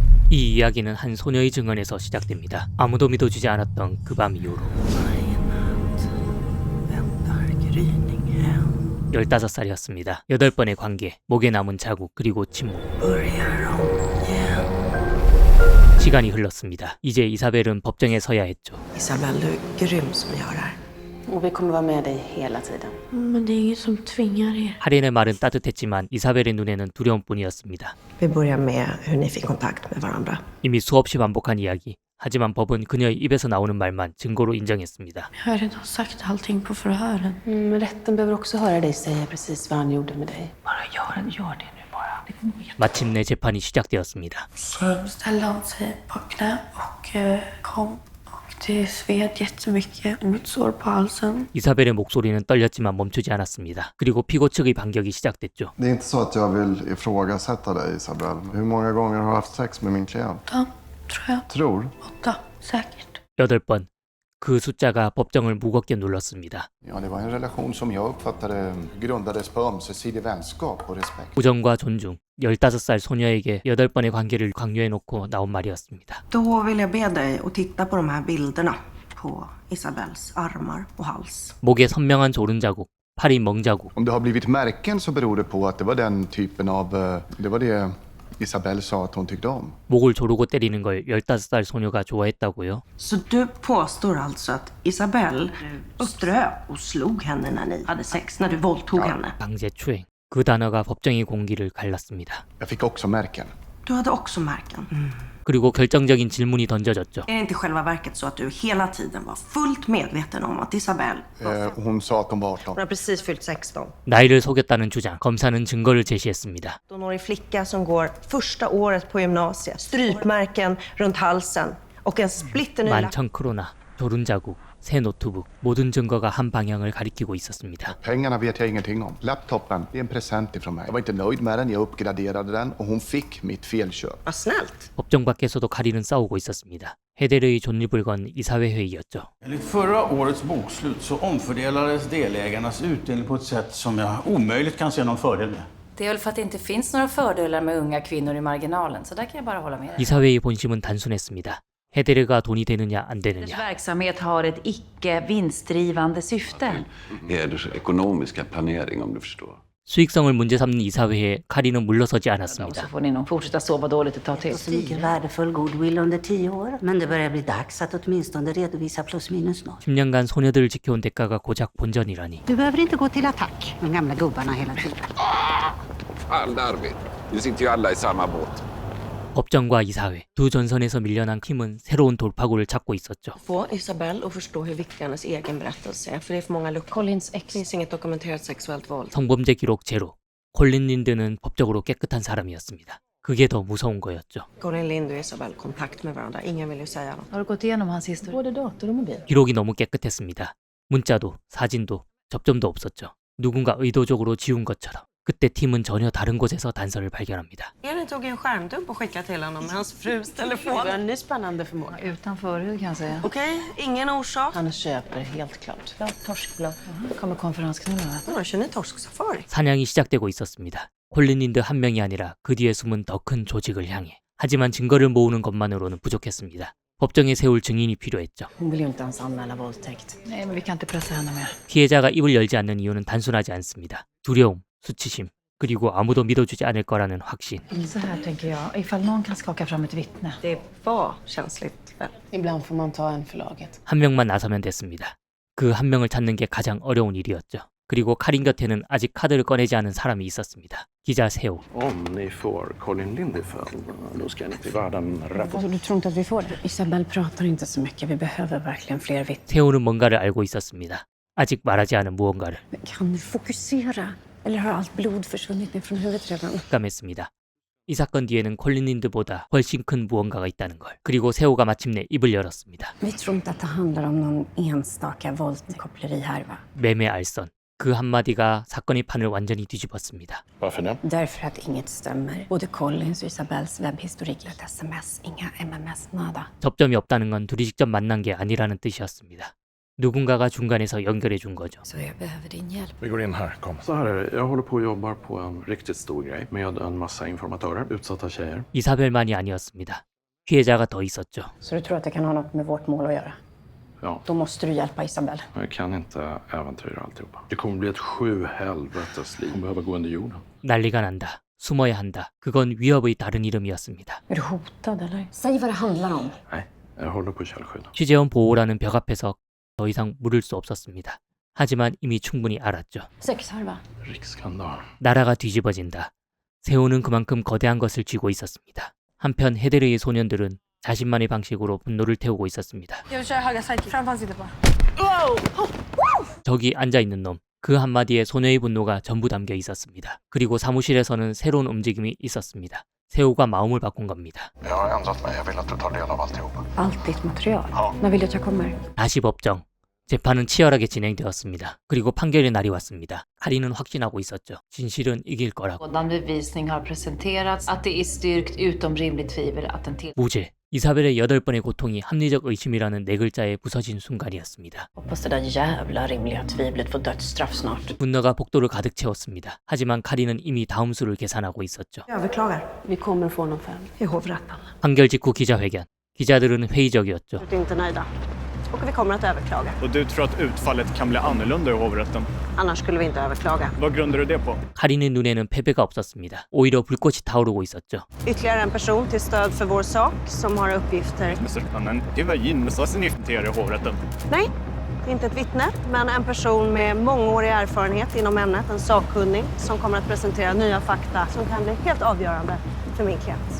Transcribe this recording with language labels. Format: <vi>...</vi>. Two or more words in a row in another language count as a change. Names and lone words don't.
<ko>이 이야기는 한 소녀의 증언에서 시작됩니다. 아무도 믿어주지 않았던 그 밤 이후로 15살이었습니다. 8번의 관계, 목에 남은 자국, 그리고 침묵. 시간이 흘렀습니다. 이제 이사벨은 법정에 서야 했죠.</ko> <sv>Isabelle, du är grym som gör det här. Och vi kommer vara med dig hela tiden. Men det är ingen som tvingar er.</sv> <ko>하렌의 말은 따뜻했지만 이사벨의 눈에는 두려움뿐이었습니다.</ko> <sv>Vi börjar med hur ni fick kontakt med varandra.</sv> <ko>이미 수없이 반복한 이야기. 하지만 법은 그녀의 입에서 나오는 말만 증거로 인정했습니다.</ko> <sv>Jag har redan sagt allting på förhören. Men rätten behöver också höra dig säga precis vad han gjorde med dig. Bara gör det nu bara. Det kommer jätte...</sv> <ko>마침내 재판이 시작되었습니다.</ko> <sv>Så ställde han sig på knä och kom. Och det sved jättemycket. Mitt sår på halsen.</sv> <ko>이사벨의 목소리는 떨렸지만 멈추지 않았습니다. 그리고 피고 측의 반격이 시작됐죠.</ko> <sv>Det är inte så att jag vill ifrågasätta dig, Isabelle. Hur många gånger har du haft sex med min klient? 8, tror jag. Tror? 8, säkert.</sv> <ko>8번. 그 숫자가 법정을 무겁게 눌렀습니다.</ko> <sv>Ja, det var en relation som jag uppfattade grundades på ömsesidig vänskap och respekt.</sv> <ko>우정과 존중. 15살 소녀에게 8번의 관계를 강요해놓고 나온 말이었습니다.</ko> <sv>Då vill jag be dig att titta på de här bilderna på Isabelles armar och hals.</sv> <ko>목에 선명한 조른 자국, 팔이 멍 자국.</ko> <sv>Om det har blivit märken så beror det på att det var den typen av... Det var det Isabelle sa att hon tyckte om.</sv> <ko>목을 조르고 때리는 걸 15살 소녀가 좋아했다고요?</ko> <sv>Så du påstår alltså att Isabelle ströp och slog henne när ni hade sex, när du våldtog henne?</sv> <ko>강제 추행. 그 단어가 법정의 공기를 갈랐습니다.</ko> <sv>Jag fick också märken. Du hade också märken.</sv> <ko>그리고 결정적인 질문이 던져졌죠.</ko> <sv>Är det inte själva verket så att du hela tiden var fullt medveten om att Isabelle Hon sa att hon var 18. hon har precis fyllt 16?</sv> <ko>나이를 속였다는 주장. 검사는 증거를 제시했습니다.</ko> <sv>18-årig flicka som går första året på gymnasiet. Strypmärken runt halsen och en splitterny lapp.</sv> <ko>만천 크로나, 조른 자국, 새 노트북. 모든 증거가 한 방향을 가리키고 있었습니다.</ko> <sv>Pengarna vet jag ingenting om. Laptopen, det är en present ifrån mig. Jag var inte nöjd med den, jag uppgraderade den och hon fick mitt felköp. Vad snällt.</sv> <ko>법정 밖에서도 카린은 싸우고 있었습니다. 헤데르의 존립을 건 이사회회의였죠.</ko> <sv>Enligt förra årets bokslut så omfördelades delägarnas utdelning på ett sätt som jag omöjligt kan se någon fördel med. Det är väl för att det inte finns några fördelar med unga kvinnor i marginalen, så där kan jag bara hålla med dig.</sv> <ko>이사회의 본심은 단순했습니다. 헤데르가 돈이 되느냐 안</ko> <sv>Dess</sv> <ko>되느냐.</ko> <sv>verksamhet har ett icke vinstdrivande syfte. Heders ekonomiska planering om du förstår.</sv> <ko>수익성을 문제 삼는 이사회에 카린은 물러서지</ko> <sv>Så</sv> <ko>않았습니다.</ko> <sv>får ni nog fortsätta sova dåligt ett tag till. Stiger värdefull goodwill under 10 år. Men det börjar bli dags att åtminstone redovisa plus minus noll.</sv> <ko>10년간 소녀들을 지켜온 대가가 고작 본전이라니.</ko> <sv>Du behöver inte gå till attack, de gamla gubbarna hela tiden. Fan Arvid, nu sitter ju alla i samma båt.</sv> <ko>법정과 이사회, 두 전선에서 밀려난 팀은 새로운 돌파구를 찾고 있었죠.</ko> <sv>Få Isabelle att förstå hur viktig hennes egen berättelse är. För det är för många luckor. Collins ex. Det finns inget dokumenterat sexuellt våld.</sv> <ko>성범죄 기록 제로. 콜린 린드는 법적으로 깨끗한 사람이었습니다. 그게 더 무서운 거였죠.</ko> <sv>Colin Lind och Isabelle kontakt med varandra. Ingen vill ju säga något. Har du gått igenom hans historia? Både dator och mobil.</sv> <ko>기록이 너무 깨끗했습니다. 문자도 사진도 접점도 없었죠. 누군가 의도적으로 지운 것처럼. 그때 팀은 전혀 다른 곳에서 단서를 발견합니다.</ko> <sv>Elin tog en skärmdump och skickade till honom med hans frus telefon. En ny spännande förmåga. Utan förhud kan jag säga. Okej, ingen orsak. Han köper helt klart. Torskblad. Kommer konferensknullarna. Vadå, kör ni torsksafari?</sv> <ko>사냥이 시작되고 있었습니다. 콜린 린드 한 명이 아니라 그 뒤에 숨은 더 큰 조직을 향해. 하지만 증거를 모으는 것만으로는 부족했습니다. 법정에 세울 증인이 필요했죠.</ko> <sv>Hon vill ju inte ens anmäla våldtäkt. Nej, men vi kan inte pressa henne mer.</sv> <ko>피해자가 입을 열지 않는 이유는 단순하지 않습니다. 두려움, 수치심, 그리고 아무도 믿어주지 않을 거라는 확신.</ko> <sv>Så här tänker jag, ifall någon kan skaka fram ett vittne. Det var känsligt väl? Ibland får man ta en för laget.</sv> <ko>한 명만 나서면 됐습니다. 그 한 명을 찾는 게 가장 어려운 일이었죠. 그리고 카린 곁에는 아직 카드를 꺼내지 않은 사람이 있었습니다. 기자 세호.</ko> <sv>Om ni får Colin Lind i fall, då ska ni till världen rapport. Du tror inte att vi får det? Isabelle pratar inte så mycket. Vi behöver verkligen fler vittnen.</sv> <ko>세호는 뭔가를 알고 있었습니다. 아직 말하지 않은 무언가를.</ko> <sv>Kan du fokusera? Eller har allt blod försvunnit ner från huvudet redan?</sv> <ko>깜했습니다. 이 사건 뒤에는 콜린 린드보다 훨씬 큰 무언가가 있다는 걸. 그리고 세호가 마침내 입을 열었습니다.</ko> <sv>Vi tror inte att det handlar om någon enstaka våldtäktskopplerihärva.</sv> <ko>매매 알선. 그 한마디가 사건의 판을 완전히 뒤집었습니다.</ko> <sv>Varför det? Därför att inget stämmer. Både Collins och Isabelles webbhistorik. Ett sms, inga MMS, nada.</sv> <ko>접점이 없다는 건 둘이 직접 만난 게 아니라는 뜻이었습니다. 누군가가 중간에서 연결해 준 거죠.</ko> <sv>Så jag behöver din hjälp. Vi går in här, kom. Så här är det, jag håller på och jobbar på en riktigt stor grej med en massa informatörer, utsatta tjejer.</sv> <ko>이사벨만이 아니었습니다. 피해자가 더 있었죠.</ko> <sv>Så du tror att det kan ha något med vårt mål att göra? Ja, Då måste du hjälpa Isabel. jag kan inte äventyra alltihopa. Det kommer bli ett 7-helvetes liv. Hon behöver gå under jorden.</sv> <ko>난리가 난다. 숨어야 한다. 그건 위협의 다른 이름이었습니다.</ko> <sv>Är du hotad eller? Säg vad det handlar om. Nej, jag håller på källskydd.</sv> <ko>취재원 보호라는 벽 앞에서 더 이상 물을 수 없었습니다. 하지만 이미 충분히 알았죠.</ko> <sv>Sexharva. Riksskandal.</sv> <ko>나라가 뒤집어진다. 세호는 그만큼 거대한 것을 쥐고 있었습니다. 한편 헤데르의 소년들은 자신만의 방식으로 분노를 태우고 있었습니다. 저기 앉아있는 놈. 그 한마디에 소녀의 분노가 전부 담겨 있었습니다. 그리고 사무실에서는 새로운 움직임이 있었습니다. 세호가 마음을 바꾼 겁니다.</ko> <sv>Jag har ändrat mig. Jag vill att du tar del av alltihopa. Allt ditt material. När vill du att jag kommer?</sv> <ko>다시 법정. 재판은 치열하게 진행되었습니다. 그리고 판결의 날이 왔습니다. 카린은 확신하고 있었죠. 진실은 이길 거라고.</ko> <sv>Sådan bevisning har presenterats att det är styrkt utom rimligt tvivel att den till...</sv> <ko>무죄. 이사벨의 8번의 고통이 합리적 의심이라는 4글자에 부서진 순간이었습니다.</ko> <sv>Hoppas det där jävla rimliga tvivlet får dödsstraff snart.</sv> <ko>분노가 복도를 가득 채웠습니다. 하지만 카린은 이미 다음 수를 계산하고 있었죠.</ko> <sv>Överklagar. Vi kommer få någon fälld i hovrätten.</sv> <ko>판결 직후 기자회견. 기자들은 회의적이었죠.</ko> <sv>Vi är inte nöjda. Och vi kommer att överklaga. Och du tror att utfallet kan bli annorlunda i hovrätten? Annars skulle vi inte överklaga. Vad grundar du det på?</sv> <ko>카린의 눈에는 패배가 없었습니다. 오히려 불꽃이 타오르고 있었죠.</ko> <sv>Ytterligare en person till stöd för vår sak som har uppgifter. Men det var Jinnusas i hovrätten. Nej, inte ett vittne, men en person med mångårig erfarenhet inom ämnet, en sakkunnig som kommer att presentera nya fakta som kan bli helt avgörande för min klient.</sv>